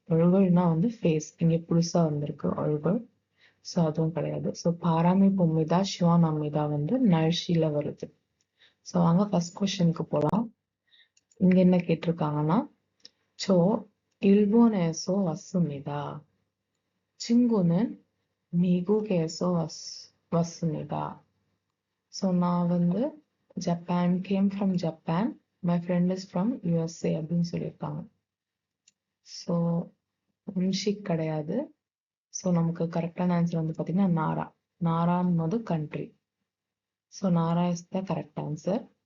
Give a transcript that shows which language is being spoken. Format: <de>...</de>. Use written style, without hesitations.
<ta>ஒழுகல்னா வந்து ஃபேஸ். இங்கே புதுசாக வந்திருக்கு ஒழுகல். ஸோ அதுவும் கிடையாது. ஸோ பாராமி பொம்மிதா ஷிவானாமிதா வந்து நழ்ஷியில் வருது. ஸோ அங்கே ஃபர்ஸ்ட் கொஸ்டினுக்கு போகலாம். இங்கே என்ன கேட்டிருக்காங்கன்னா ஸோ</ta> <ko>일본에서 왔습니다. 친구는 미국에서 왔습니다.</ko> <ta>ஸோ நான் வந்து Japan, came from Japan, my friend is from USA அப்படின்னு சொல்லியிருக்காங்க. ஸோ முன்ஷிக் கிடையாது. ஸோ நமக்கு கரெக்டான ஆன்சர் வந்து பார்த்தீங்கன்னா நாரா. நாரான்னு country. So Nara is the correct answer.</ta>